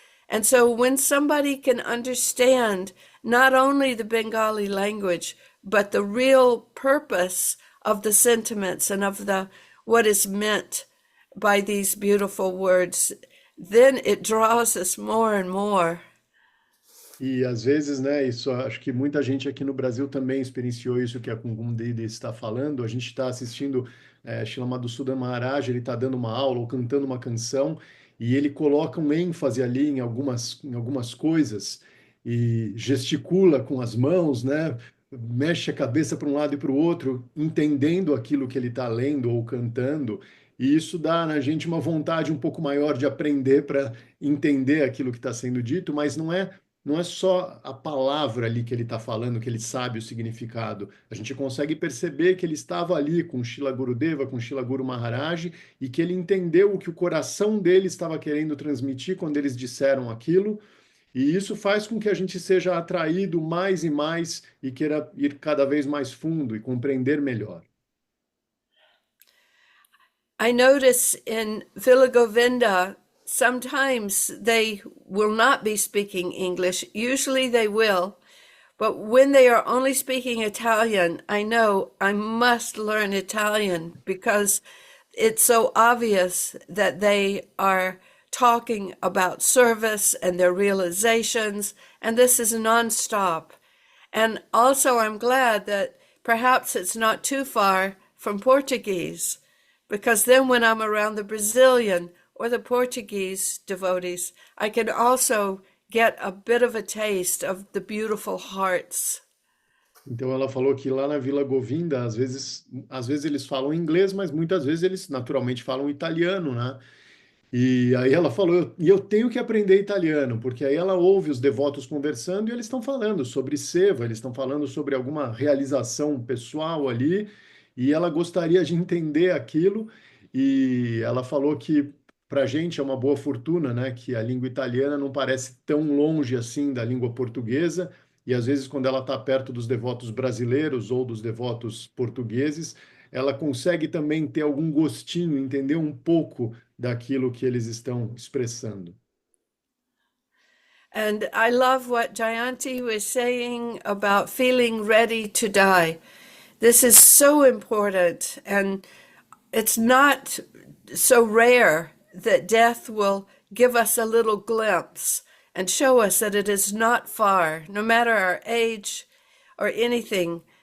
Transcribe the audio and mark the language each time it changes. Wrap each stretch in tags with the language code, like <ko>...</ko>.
<en>And so when somebody can understand not only the Bengali language, but the real purpose of the sentiments and of the what is meant by these beautiful words, then it draws us more and more.</en> <pt>E às vezes, né, isso acho que muita gente aqui no Brasil também experienciou isso que a Kungum Didi está falando. A gente está assistindo Srila Madhusudan Maharaj, ele está dando uma aula ou cantando uma canção e ele coloca um ênfase ali em algumas coisas e gesticula com as mãos, né, mexe a cabeça para um lado e para o outro, entendendo aquilo que ele está lendo ou cantando. E isso dá na gente uma vontade um pouco maior de aprender para entender aquilo que está sendo dito, mas não é só a palavra ali que ele está falando, que ele sabe o significado. A gente consegue perceber que ele estava ali com Srila Gurudeva, com Srila Guru Maharaj, e que ele entendeu o que o coração dele estava querendo transmitir quando eles disseram aquilo. E isso faz com que a gente seja atraído mais e mais e queira ir cada vez mais fundo e compreender melhor.</pt> <en>I notice in Villa Govinda, sometimes they will not be speaking English. Usually they will. But when they are only speaking Italian, I know I must learn Italian because it's so obvious that they are talking about service and their realizations, and this is nonstop. And also, I'm glad that perhaps it's not too far from Portuguese, because then when I'm around the Brazilian or the Portuguese devotees, I can also get a bit of a taste of the beautiful hearts.</en> <pt>Então ela falou que lá na Vila Govinda, às vezes eles falam inglês, mas muitas vezes eles naturalmente falam italiano, né? E aí ela falou, e eu tenho que aprender italiano, porque aí ela ouve os devotos conversando e eles estão falando sobre seva, eles estão falando sobre alguma realização pessoal ali, e ela gostaria de entender aquilo, e ela falou que para a gente é uma boa fortuna, né, que a língua italiana não parece tão longe assim da língua portuguesa, e às vezes quando ela está perto dos devotos brasileiros ou dos devotos portugueses, ela consegue também ter algum gostinho, entender um pouco daquilo que eles estão expressando.</pt> <en>And I love what Jayanti was saying about feeling ready to die. This is so important, and it's not so rare that death will give us a little glimpse and show us that it is not far, no matter our age or anything.</en>